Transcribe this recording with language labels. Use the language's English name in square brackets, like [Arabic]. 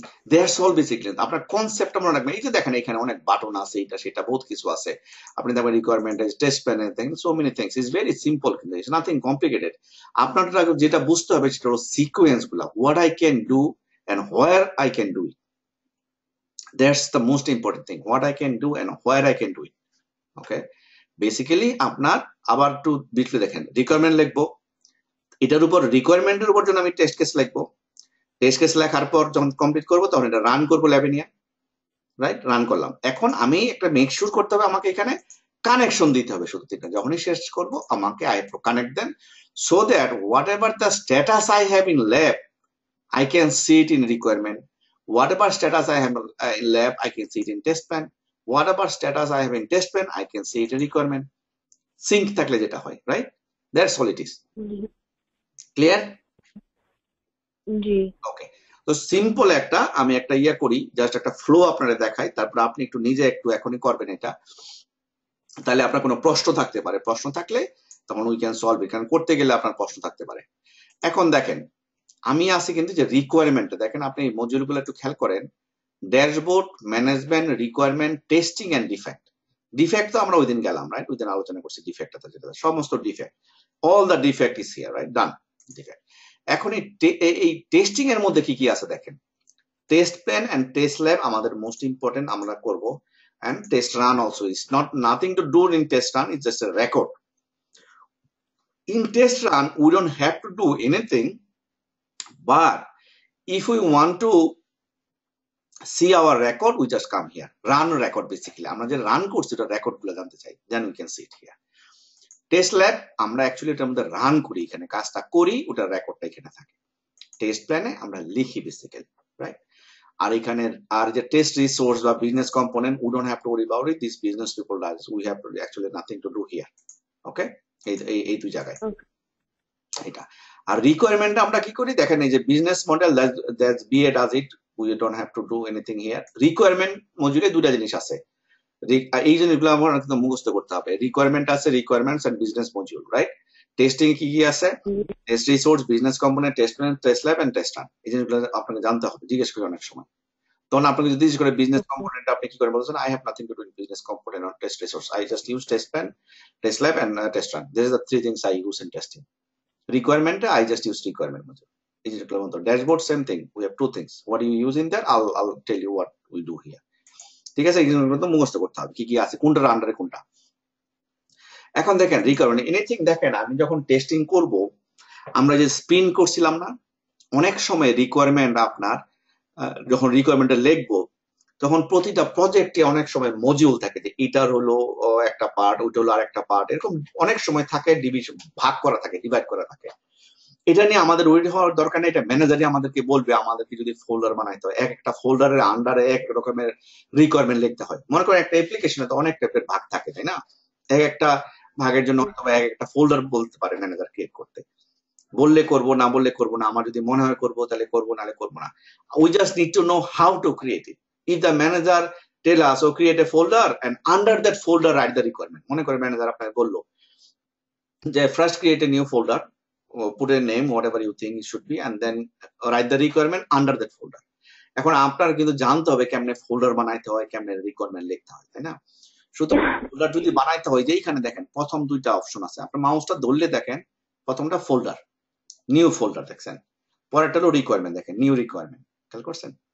[English] That's all basically. [Bangla] আপনার কনসেপ্টটা মনে রাখবেন। এই যে দেখেন এখানে অনেক বাটন আছে, এটা সেটা বহুত কিছু আছে। আপনি দেখবেন [English] Requirement, test plan, so many things. It's very simple, কিন্তু it's nothing complicated. [Bangla] আপনার যেটা বুঝতে হবে সেটা হলো সিকোয়েন্স গুলা, [English] What I can do and where I can do it. That's the most important thing. What I can do and where I can do it. Okay. [Bangla] Basically আপনার আবার একটু ডিটেইলে দেখেন, রিকোয়ারমেন্ট লিখবো, এটার উপর রিকোয়ারমেন্টের উপর যখন আমি টেস্ট কেস লিখবো, টেস্ট কেস লেখার পর যখন কমপ্লিট করবো তখন এটা রান করবো ল্যাবে নিয়ে, রাইট? রান করলাম। এখন আমি একটা মেক শিওর করতে হবে, আমাকে এখানে কানেকশন দিতে হবে শুধু তিনটা। যখনই শেষ করবো আমাকে [English] I have to connect then, so that whatever the status I have in lab I can see it in requirement. Whatever status I have in lab, I can see it in test plan. Whatever status I have in test plan, I can see it in requirement. [Bangla] Sync থাকলে যেটা হয়, right? [English] That's all it is. Clear? [Bangla] G [English] Okay. [Bangla] তো simple একটা আমি একটা ইয়া করি, just একটা flow আপনারা দেখাই, তারপর আপনি একটু নিজে একটু এখনই করবেন এটা। তাহলে আপনার কোনো প্রশ্ন থাকতে পারে, প্রশ্ন থাকলে তখন [English] We can solve. [Bangla] এখানে করতে গেলে আপনার প্রশ্ন থাকতে পারে। এখন দেখেন আমি আছি কিন্তু যে রিকোয়ারমেন্ট, দেখেন আপনি মডিউল গুলো একটু খেয়াল করেন, dashboard, management, requirement, testing and defect. Defect তো আমরা ওই দিন গেলাম, রাইট? ওই দিন আলোচনা করছি ডিফেক্টটা, যেটা সমস্ত defect, [English] all the defect is here, [Bangla] right? Done defect. এখন এই টেস্টিং এর মধ্যে কি কি আছে দেখেন, test plan and test lab আমাদের মোস্ট ইম্পর্টেন্ট, আমরা করব। [English] And test run also is not nothing to do in test run, it's just a record. In test run we don't have to do anything, but if we want to see our record, we just come here, run record basically. [Bangla] আমরা যে run করছি ওটা record গুলো জানতে চাই, [English] then we can see it here. [Bangla] Test lab আমরা actually এটার মধ্যে রান করি, এখানে কাজটা করি, ওটার রেকর্ডটা এখানে থাকে। টেস্ট প্ল্যানে আমরা লিখি বেসিক্যালি, রাইট? আর এখানে আর যে টেস্ট রিসোর্স বা business component, [English] we don't have to worry about it, this business people does, we have to actually nothing to do here. [Bangla] Okay, এই দুই জায়গায় এটা। আর রিকোয়ারমেন্ট আমরা কি করি দেখেন, এই যে business model, [English] That's BA does it, we don't have to do anything here. [Bangla] Requirement মডিউলে দুটা জিনিস আছে, এই জিনিসগুলো আমার কিন্তু মুখস্থ করতে হবে। রিকোয়ারমেন্ট আছে, requirements and business module, right? Testing কি কি আছে, test resource, business component, test plan, test lab and test run. এই জিনিসগুলো আপনাকে জানতে হবে, জিজ্ঞেস করে অনেক সময়। তখন আপনাকে যদি জিজ্ঞেস করে বিজনেস কম্পোনেন্ট, আপনি কি করে বলছেন, [English] I have nothing to do in business component or test resource, I just use test plan, test lab and test run. This is the three things I use in testing. Requirement, I just use requirement module. Is it clear? Dashboard, same thing. We have two things. What do you use in there? I'll tell you what we do here. [Bangla] ঠিক আছে, এগুলো তো মুখস্থ করতে হবে, কি কি আছে, কোনটার আন্ডারে কোনটা। এখন দেখেন রিকোয়ারমেন্ট এনিথিং, দেখেন আমি যখন টেস্টিং করব, আমরা যে স্প্রিন্ট করছিলাম না, অনেক সময় রিকোয়ারমেন্ট আপনার যখন রিকোয়ারমেন্টে লিখবো, তখন প্রতিটা প্রজেক্টে অনেক সময় মডিউল থাকে, যে এটার হলো একটা পার্ট, ওইটা হলো আরেকটা পার্ট, এরকম অনেক সময় থাকে, ডিভিশন ভাগ করা থাকে, ডিভাইড করা থাকে। এটা নিয়ে আমাদের ওয়েট হওয়ার দরকার নেই, এটা ম্যানেজারই আমাদেরকে বলবে, আমাদেরকে যদি ফোল্ডার বানাইতে হয়, এক একটা ফোল্ডারের আন্ডারে এক রকমের রিকোয়ারমেন্ট লিখতে হয়। মনে করেন একটা অ্যাপ্লিকেশনে তো অনেক টাইপের ভাগ থাকে, তাই না? এক একটা ভাগের জন্য হয়তো এক একটা ফোল্ডার বলতে পারে ম্যানেজার ক্রিয়েট করতে। বললে করবো, না বললে করবো না, আমার যদি মনে হয় করবো তাহলে করবো, নাহলে করবো না। [English] We just need to know how to create it. If the manager tell us, oh, create a folder and under that folder write the requirement. [Bangla] মনে করে ম্যানেজার আপনাকে বললো যে [English] first create a new folder, put a name whatever you think it should be, and then write the requirement under that folder. [Bangla] এখন আপনার কিন্তু জানতে হবে কেমনে ফোল্ডার বানাইতে হয়, কেমনে রিকোয়ারমেন্ট লিখতে হয়, তাই না? সুতরাং ফোল্ডার যদি বানাইতে হয়, যে এইখানে দেখেন প্রথম দুইটা অপশন আছে, আপনার মাউসটা ধরলে দেখেন প্রথমটা ফোল্ডার, নিউ ফোল্ডার দেখছেন, পরেরটা হলো রিকোয়ারমেন্ট, দেখেন নিউ রিকোয়ারমেন্ট, খেয়াল করছেন?